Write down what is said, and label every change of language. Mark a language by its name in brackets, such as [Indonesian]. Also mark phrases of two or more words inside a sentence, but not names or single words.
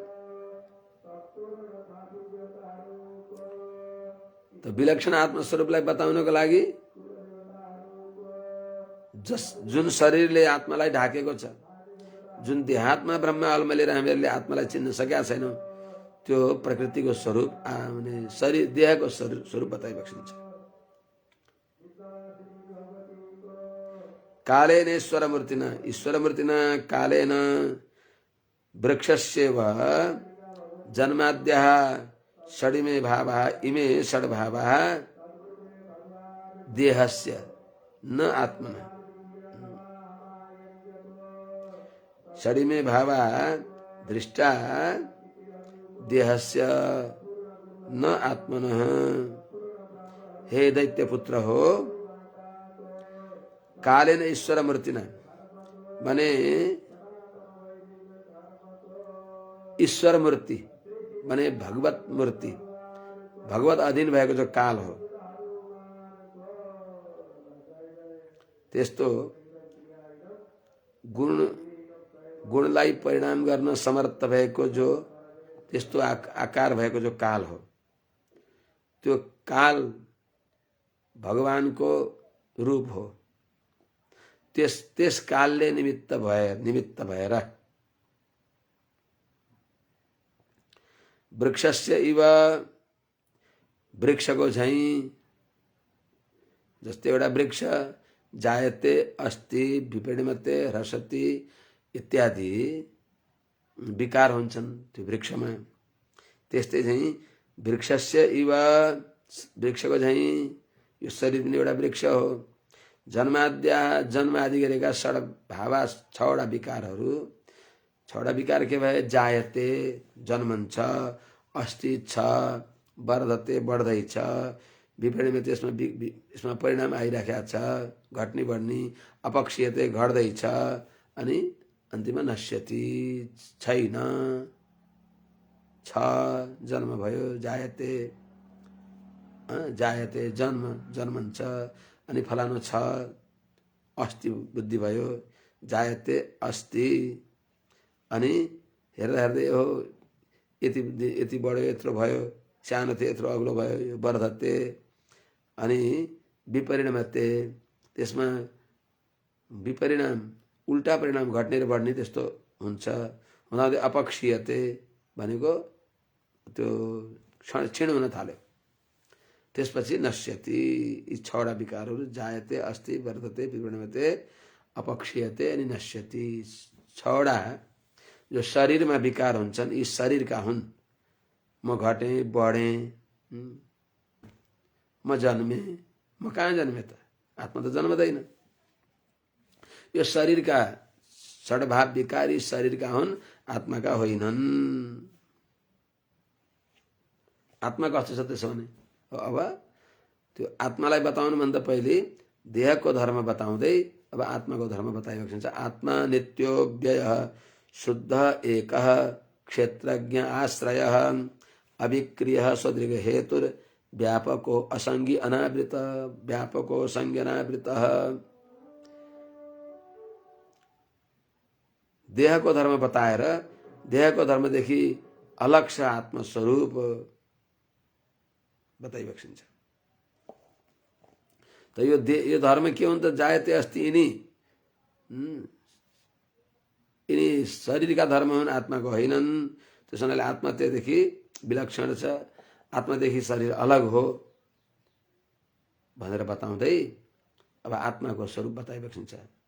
[Nepali] त विलक्षण आत्मस्वरूपलाई बताउनको लागि जुन शरीरले आत्मालाई ढाकेको छ, जुन देहात्मा ब्रह्म अलमलेर हामीहरूले आत्मालाई चिन्न सकेका छैनौँ, त्यो प्रकृतिको स्वरूप शरीर देहको स्वरूप बताइबक्सिन्छ। [Sanskrit] कालेन ईश्वर मूर्तिना, ईश्वर मूर्तिना कालेन वृक्षस्यैव जन्माद्यः षडिमे भावः इमे षड्भावः देहस्य न आत्मना। शरीर में भावा दृष्टा देहस्य न आत्मनः। [Nepali] हे दैत्य पुत्र हो, [Sanskrit] कालेन ईश्वर मूर्तिना, [Nepali] माने ईश्वर मूर्ति माने भगवत मूर्ति, भगवत अधीन भएको जो काल हो, त्यस्तो गुणलाई परिणाम गर्न समर्थ भएको जो त्यस्तो आकार भएको जो काल हो, त्यो काल भगवानको रूप हो। त्यस कालले निमित्त भएर [Sanskrit] वृक्षस्य इव, [Nepali] वृक्षको झैं, जस्तै एउटा वृक्ष [Sanskrit] जायते अस्ति विपरिणमते ह्रसति [Nepali] इत्यादि विकार हुन्छन् त्यो वृक्षमा, त्यस्तै चाहिँ [Sanskrit] वृक्षस्य इव, [Nepali] वृक्षको झैं यो शरीर पनि एउटा वृक्ष हो। जन्म आदि गरेका भावा छवटा विकारहरू, छवटा विकार के भए? जायते जन्मन्छ, अस्ति छ, वर्धते बढ्दैछ, विपरिणमते यसमा परिणाम आइराखेको छ, घट्ने बढ्ने, अपक्षीयते घट्दैछ, अनि अन्तिममा नश्यति छैन, छ जन्म भयो, जायते जन्मन्छ, अनि फलानु छ, अस्ति बुद्धि भयो, [Sanskrit] जायते अस्ति, [Nepali] अनि हेर्दा हेर्दै हो यति बढ्यो, यत्रो भयो, सानो थियो यत्रो अग्लो भयो, वर्धते, अनि विपरिणमते, त्यसमा विपरिणाम उल्टा परिणाम घट्ने र बढ्ने त्यस्तो हुन्छ। हुँदाहुँदै अपक्षीयते भनेको त्यो क्षीण हुन थाल्यो, त्यसपछि नश्यति। यी छवटा विकारहरू [Sanskrit] जायते अस्ति वर्धते विपरिणमते अपक्षीयते [Nepali] अनि नश्यति, छवटा जो शरीरमा विकार हुन्छन् यी शरीरका हुन्। म घटेँ, बढेँ, म जन्मेँ, म कहाँ जन्मेँ त? आत्मा त जन्मदैन। यो शरीरका षड्भाव विकार यी शरीरका हुन्, आत्माका होइनन्। आत्मा कस्तो छ त्यसो भने? अब त्यो आत्मालाई बताउनुभन्दा पहिले देहको धर्म बताउँदै अब आत्माको धर्म बताइएको छ। [Sanskrit] आत्मा नित्यो व्ययः शुद्ध एकः क्षेत्रज्ञ आश्रयः अविक्रियः स्वदृग हेतुर व्यापको असंगी अनावृत व्यापको संज्ञ अनावृतः। [Nepali] देहको धर्म बताएर देहको धर्मदेखि अलग छ आत्मस्वरूप बताइएको छ। त यो धर्म के हुन्छ? [Sanskrit] जायते अस्ति, [Nepali] यिनी शरीरका धर्म हुन्, आत्माको होइनन्। त्यस हुनाले आत्मा त्योदेखि विलक्षण छ, आत्मादेखि शरीर अलग हो भनेर बताउँदै अब आत्माको स्वरूप बताइएको छ।